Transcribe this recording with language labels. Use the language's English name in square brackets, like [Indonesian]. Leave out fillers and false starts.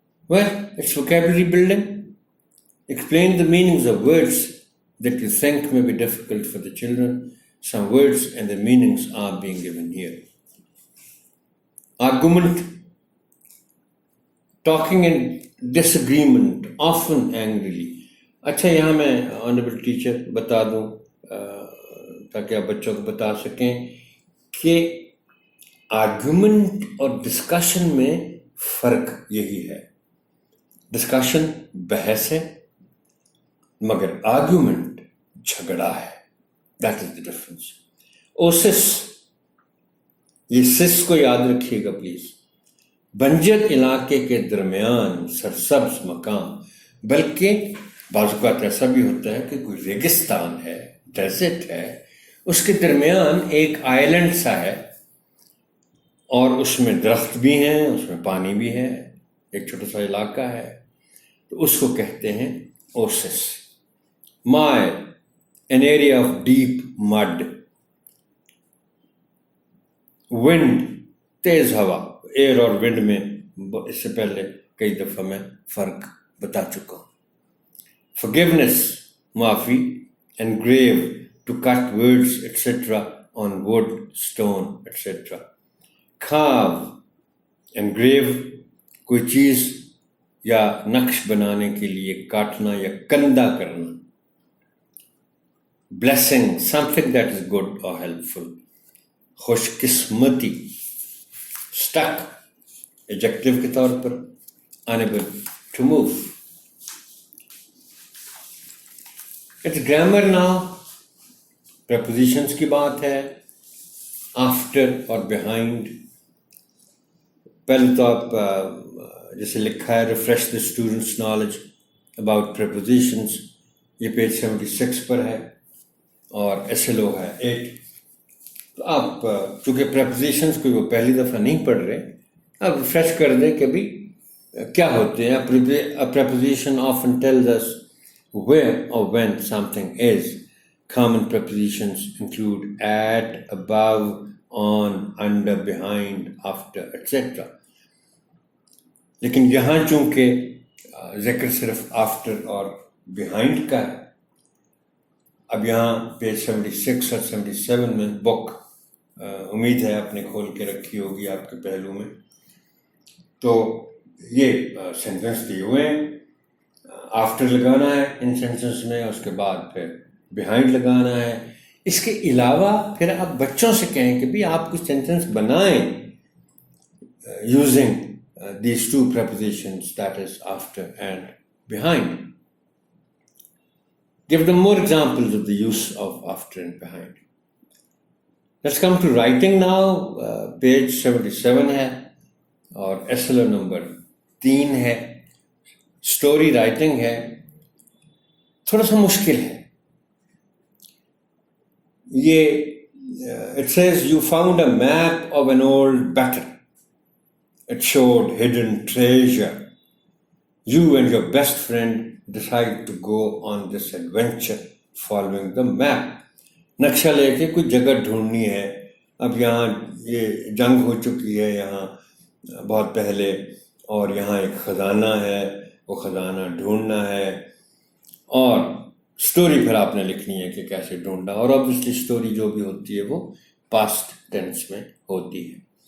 [English] Well, it's vocabulary building. Explain the meanings of words that you think may be difficult for the children. Some words and the meanings are being given here. Argument, talking in disagreement, often angrily. [Urdu] اچھا یہاں میں honourable teacher بتا دوں تاکہ آپ بچوں کو بتا سکیں کہ آرگومنٹ اور ڈسکشن میں فرق یہی ہے. ڈسکشن بحث ہے مگر آرگومنٹ جھگڑا ہے. [English] That is the difference. [Urdu] اوسس، یہ سس کو یاد رکھیے گا پلیز. بنجر علاقے کے درمیان سرسبز مقام، بلکہ بعض اوقات ایسا بھی ہوتا ہے کہ کوئی ریگستان ہے، ڈیزرٹ ہے، اس کے درمیان ایک آئلینڈ سا ہے اور اس میں درخت بھی ہیں, اس میں پانی بھی ہے, ایک چھوٹا سا علاقہ ہے, تو اس کو کہتے ہیں اوسس. مائل, [English] an area of deep mud. [Urdu] ونڈ, تیز ہوا. ایئر اور ونڈ میں اس سے پہلے کئی دفعہ میں فرق بتا چکا ہوں. [English] forgiveness, [Urdu] معافی. [English] engrave, to cut words etc. on wood, stone etc. carve, engrave, [Urdu] کوئی چیز یا نقش بنانے کے لیے کاٹنا یا کندہ کرنا. [English] blessing, something that is good or helpful. [Urdu] خوش قسمتی. [English] stuck, adjective [Urdu] کے طور پر. [English] unable to move. It's grammar now. prepositions [Urdu] کی بات ہے. [English] after اور behind. [Urdu] پہلے تو آپ جیسے لکھا ہے [English] refresh the students' knowledge about prepositions. [Urdu] یہ پیج 76 پر ہے اور SLO ہے 8. تو آپ چونکہ prepositions کوئی وہ پہلی دفعہ نہیں پڑھ رہے, آپ ریفریش کر دیں کہ بھی کیا ہوتے ہیں. [English] A preposition often tells us where or when something is. Common prepositions include at, above, on, under, behind, after, etc. [Urdu] لیکن یہاں چونکہ ذکر صرف after اور behind کا ہے, اب یہاں پیج 76 اور 77 میں بک امید ہے آپ نے کھول کے رکھی ہوگی آپ کے پہلو میں, تو یہ سینٹنس دیے ہوئے ہیں. آفٹر لگانا ہے ان سینٹنس میں, اس کے بعد پھر بیہائنڈ لگانا ہے. اس کے علاوہ پھر آپ بچوں سے کہیں کہ بھی آپ کچھ سینٹنس بنائیں [English] Using these two prepositions, that is after and behind. Give them more examples of the use of after and behind. Let's come to writing now. Page 77 [Urdu] ہے اور SLO نمبر 3 ہے. اسٹوری رائٹنگ ہے, تھوڑا سا مشکل ہے یہ. [English] It says you found a map of an old battle. It showed hidden treasure. You and your best friend decide to go on this adventure following the map. [Urdu] نقشہ لے کے کوئی جگہ ڈھونڈنی ہے. اب یہاں یہ جنگ ہو چکی ہے یہاں بہت پہلے, اور یہاں ایک خزانہ ہے, وہ خزانہ ڈھونڈنا ہے, اور اسٹوری پھر آپ نے لکھنی ہے کہ کیسے ڈھونڈنا. اور obviously اسٹوری جو بھی ہوتی ہے وہ پاسٹ ٹینس میں ہوتی ہے.